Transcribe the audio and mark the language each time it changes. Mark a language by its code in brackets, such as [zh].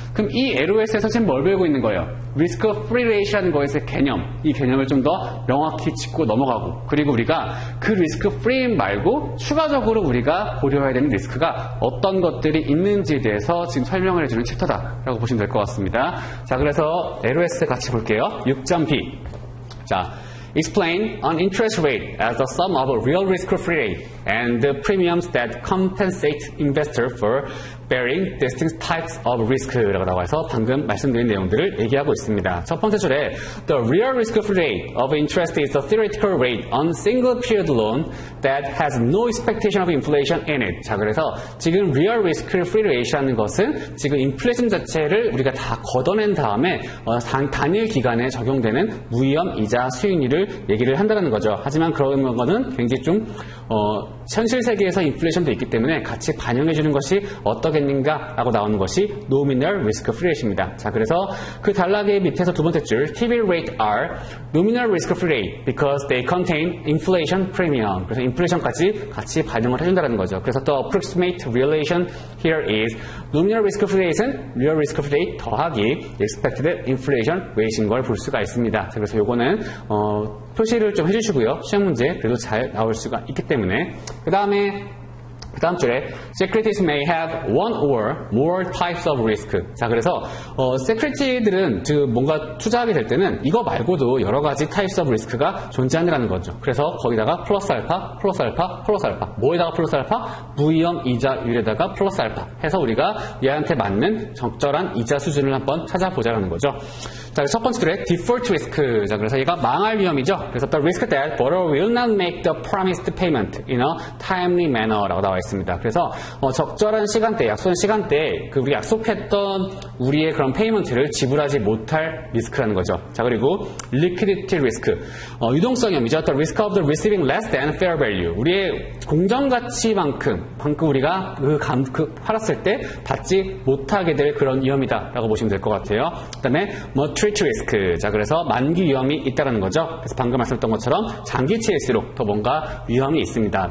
[ko] 그럼 이 LOS에서 지금 뭘 배우고 있는 거예요? 리스크 프리 레이시라는 거에서의 개념, 이 개념을 좀 더 명확히 짚고 넘어가고, 그리고 우리가 그 리스크 프리 말고 추가적으로 우리가 고려해야 되는 리스크가 어떤 것들이 있는지에 대해서 지금 설명을 해주는 챕터다라고 보시면 될 것 같습니다. 자, 그래서 LOS 같이 볼게요. 6.B. [en] 자, Explain an interest rate as the sum of a real risk-free rate and the premiums that compensate investor for bearing distinct types of risk라고 해서 [ko] 방금 말씀드린 내용들을 얘기하고 있습니다. 첫 번째 줄에 [en] The real risk-free rate of interest is the theoretical rate on single-period loan that has no expectation of inflation in it. [ko] 자, 그래서 지금 real risk-free rate라는 것은 지금 인플레이션 자체를 우리가 다 걷어낸 다음에 단일 기간에 적용되는 무위험 이자 수익률을 얘기를 한다는 거죠. 하지만 그런 거는 굉장히 좀 현실 세계에서 인플레이션도 있기 때문에 같이 반영해주는 것이 어떠겠는가 라고 나오는 것이 nominal risk free rate입니다. 자, 그래서 그 단락의 밑에서 두 번째 줄 [en] TB rate are nominal risk free rate because they contain inflation premium. [ko] 그래서 인플레이션까지 같이 반영을 해준다는 거죠. [en] 그래서 the approximate relation here is nominal risk free rate는 real risk free rate 더하기 expected inflation rate [ko] 인 걸 볼 수가 있습니다. 자, 그래서 요거는 표시를 좀 해주시고요. 시험 문제 그래도 잘 나올 수가 있기 때문에. 그 다음 줄에 [en] securities may have one or more types of risk. [ko] 자, 그래서 security들은 뭔가 투자하게 될 때는 이거 말고도 여러 가지 types of risk가 존재한다는 거죠. 그래서 거기다가 플러스 알파, 플러스 알파, 플러스 알파. 뭐에다가 플러스 알파? 무위험 이자율에다가 플러스 알파 해서 우리가 얘한테 맞는 적절한 이자 수준을 한번 찾아보자는 거죠. 자, 첫 번째 줄에 default risk. 자, 그래서 얘가 망할 위험이죠. [en] 그래서 the risk that borrower will not make the promised payment in a timely manner라고 [ko] 나와 있습니다. 그래서 적절한 시간대, 약속한 시간대에 우리 약속했던 우리의 그런 페이먼트를 지불하지 못할 리스크라는 거죠. 자, 그리고 liquidity risk. 유동성 위험이죠. [en] the risk of the receiving less than fair value. [ko] 우리의 공정가치만큼 우리가 팔았을 때 받지 못하게 될 그런 위험이다라고 보시면 될 것 같아요. 그 다음에 maturity risk. 자, 그래서 만기 위험이 있다는 거죠. 그래서 방금 말씀드렸던 것처럼 장기치일수록 더 뭔가 위험이 있습니다.